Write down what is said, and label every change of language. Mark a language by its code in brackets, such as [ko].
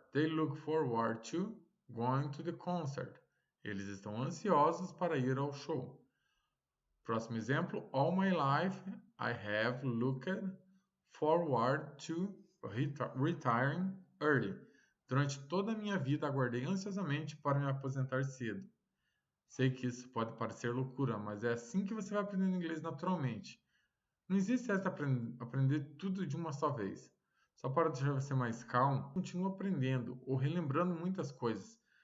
[en] They look forward to going to the concert. [pt] Eles estão ansiosos para ir ao show. Próximo exemplo. [en] All my life I have looked forward to retiring early. [pt] Durante toda a minha vida aguardei ansiosamente para me aposentar cedo. Sei que isso pode parecer loucura, mas é assim que você vai aprendendo inglês naturalmente. Não existe essa aprender tudo de uma só vez. Só para deixar você mais calmo, continue aprendendo ou relembrando muitas coisas.